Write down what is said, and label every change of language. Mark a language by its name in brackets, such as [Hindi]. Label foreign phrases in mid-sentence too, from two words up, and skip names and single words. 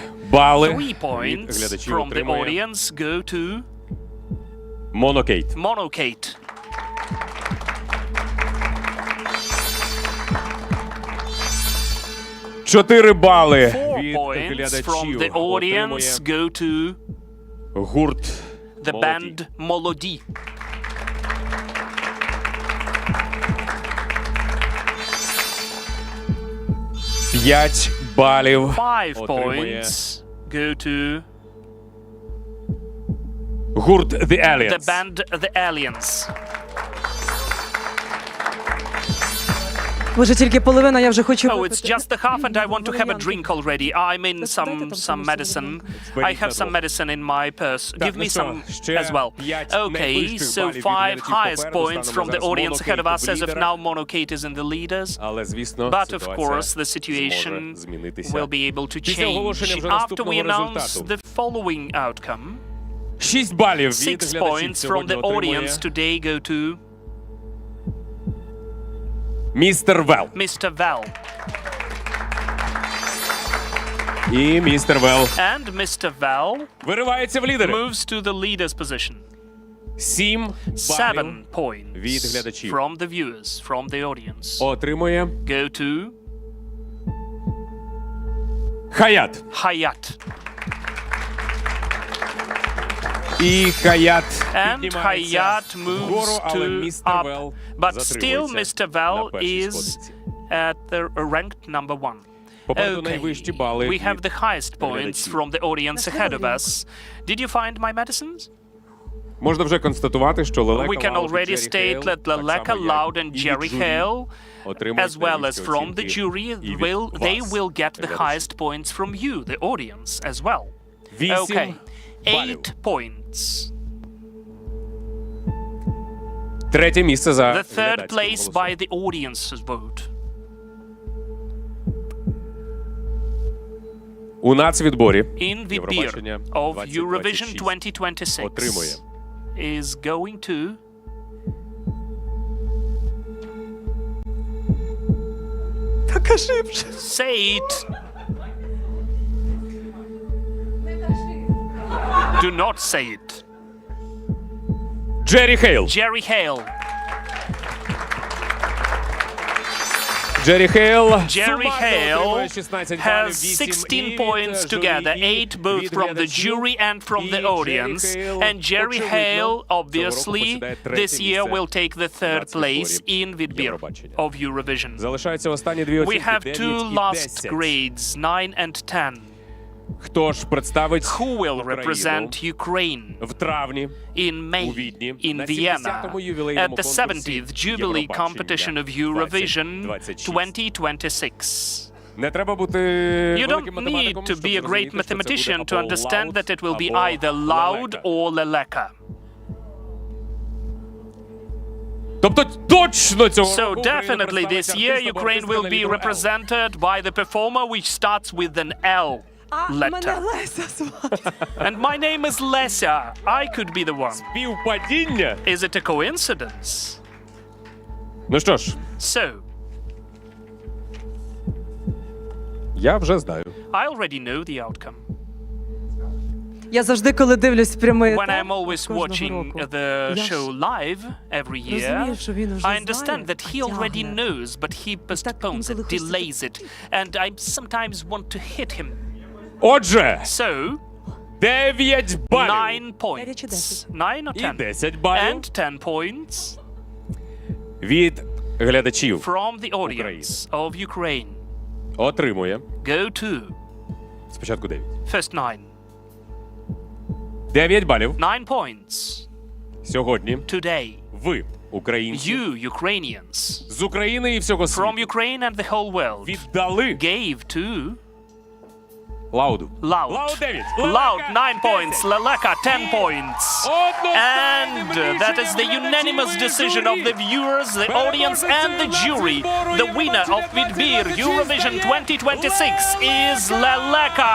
[Ukrainian] бали [English] 3 [Ukrainian] від [English] points [Ukrainian] глядачів [English] from the [Ukrainian] отримує [English] audience go to Monokate. Monokate. [Ukrainian] Чотири бали [English] 4 [Ukrainian] від [English] points from [Ukrainian] глядачів [English] the [Ukrainian] отримує [English] audience go to [Ukrainian] гурт [English] the [Ukrainian] Молоді. [English] band Molodi. [Ukrainian] П'ять балів [English] 5 [Ukrainian] отримує [English] points go to [Ukrainian] гурт The [English] the [Ukrainian] Elliens. [English] band The Elliens. [Ukrainian] Боже, тільки половина, я вже хочу [English] Oh, it's [Ukrainian] випити. [English] just the half, and I want to have a drink already. I'm in some medicine. I have some medicine in my purse. Give me some as well. Okay, so 5 highest points from the audience ahead of us. As of now, Monokate is in the leaders. [Ukrainian] Але, звісно, [English] But of [Ukrainian] ситуація [English] course, the [Ukrainian] зможе [English] situation [Ukrainian] змінитися. [English] will be able to [Ukrainian] Після оголошення [English] change [Ukrainian] вже [English] after we [Ukrainian] наступного [English] announce [Ukrainian] результату. [English] the following outcome. [Ukrainian] 6 балів від [English] 6 [Ukrainian] глядачів [English] points from [Ukrainian] сьогодні [English] the [Ukrainian] отримує [English] audience today go to [Ukrainian] містер Вел. [English] Mr. Val. [Ukrainian] І містер Вел [English] And Mr. Val [Ukrainian] виривається в лідери. [English] moves to the leader's position. [Ukrainian] 7 [English] 7 [Ukrainian] балів [English] points [Ukrainian] від глядачів. [English] from the viewers, from the audience. [Ukrainian] Отримує [English] Go to [Ukrainian] KHAYAT. [English] KHAYAT. [Ukrainian] І KHAYAT [English] And [Ukrainian] піднімається [English] KHAYAT [Ukrainian] вгору, [English] moves [Ukrainian] але [English] to [Ukrainian] містер [English] up. [Ukrainian] Вел [English] But still, [Ukrainian] затримується [English] Mr. Val [Ukrainian] на першій [English] is [Ukrainian] сходинці. [English] at the ranked number 1. [Ukrainian] Попереду найвищі бали [English] We have [Ukrainian] від [English] the highest points [Ukrainian] глядачів. [English] from the audience ahead of us. Did you find my medicines? [Ukrainian] Можна вже констатувати, що LELÉKA, [English] We can [Ukrainian] LAUD, [English] already [Ukrainian] Jerry [English] state [Ukrainian] Heil, [English] that [Ukrainian] так [English] LELÉKA, [Ukrainian] само, як [English] LAUD and [Ukrainian] і від [English] Jerry [Ukrainian] журі, [English] Heil, [Ukrainian] отримують [English] as well as [Ukrainian] найвищі [English] from the [Ukrainian] оцінки [English] jury, [Ukrainian] і від [English] they [Ukrainian] вас, [English] will get the [Ukrainian] глядачів. [English] highest points from you, the audience, as well. [Ukrainian] 8 [English] Okay, [Ukrainian] балів. [English] 8 points. [Ukrainian] Третє місце за [English] The third [Ukrainian] глядацьким [English] place [Ukrainian] голосом. [English] by the audience's vote. [Ukrainian] У нацвідборі [English] In Vidbir [Ukrainian] Євробачення [English] of Eurovision [Ukrainian] 2026 отримує [English] 2026 is going to [Ukrainian] Та кажи вже. [English] say it. Do not say it. [Ukrainian] Джері Хейл. [English] Jerry Heil. [Ukrainian] Джері Хейл [English] Jerry Heil has 16 points together, 8 both from the jury and from the audience. And Jerry Heil, obviously, this year will take the third place in Vidbir of Eurovision. [Ukrainian] Залишаються останні дві [English] We [Ukrainian] оцінки, [English] have [Ukrainian] 9 [English] two [Ukrainian] і [English] last [Ukrainian] 10. [English] grades, 9 and 10. [Ukrainian] Хто ж представить [English] Who will [Ukrainian] Україну [English] represent Ukraine [Ukrainian] в травні [English] in [Ukrainian] у [English] May [Ukrainian] Відні [English] in [Ukrainian] на [English] Vienna [Ukrainian] 70-му ювілейному [English] at the [Ukrainian] конкурсі [English] 70th Jubilee competition of Eurovision [Ukrainian] 2026. [English] 2026. [Ukrainian] Не треба бути [English] You [Ukrainian] великим [English] don't need [Ukrainian] математиком, [English] to [Ukrainian] щоб [English] be a great [Ukrainian] зрозуміти, що це [English] mathematician [Ukrainian] буде [English] to [Ukrainian] або [English] understand [Ukrainian] LAUD, [English] that it will be [Ukrainian] або [English] either LAUD [Ukrainian] LELÉKA. [English] or LELÉKA. [Ukrainian] Тобто точно цього [English] So [Ukrainian] року [English] definitely this year Ukraine will be represented by the performer which starts with an L [Ukrainian] Мене [English] letter. [Ukrainian] Леся звати. [English] And my name is Lesia. I could be the one. [Ukrainian] Співпадіння? [English] Is it a coincidence? [Ukrainian] Ну що ж, [English] So, [Ukrainian] я вже знаю. [English] I already know the outcome. [Ukrainian] Я завжди, коли дивлюсь прямий [English] When [Ukrainian] етер [English] I'm always [Ukrainian] кожного [English] watching [Ukrainian] року, [English] the [Ukrainian] я ж [English] show live every year, [Ukrainian] розумію, що він уже [English] I understand [Ukrainian] знає, [English] that he already [Ukrainian] тягне. [English] knows, but he postpones it, [Ukrainian] інколи хочеться [English] delays it, and I sometimes want to hit him. [Ukrainian] Отже, [English] So, [Ukrainian] 9 балів [English] 9 points. 9 or [Ukrainian] і [English] 10? [Ukrainian] 10 балів [English] And 10 points [Ukrainian] від глядачів [English] from the audience of Ukraine. [Ukrainian] отримує [English] Go to [Ukrainian] спочатку 9. [English] first 9. [Ukrainian] 9 балів [English] 9 points [Ukrainian] сьогодні [English] today. [Ukrainian] ви, українці, [English] You, Ukrainians, [Ukrainian] з України і всього [English] from [Ukrainian] світу [English] Ukraine and the whole world, [Ukrainian] віддали [English] gave to [Ukrainian] LAUD. [English] LAUD. [Ukrainian] LAUD 9. [English] LAUD 9 points, LELÉKA 10 points. And that is the unanimous decision of the viewers, the audience and the jury. The winner of Vidbir Eurovision 2026 is LELÉKA.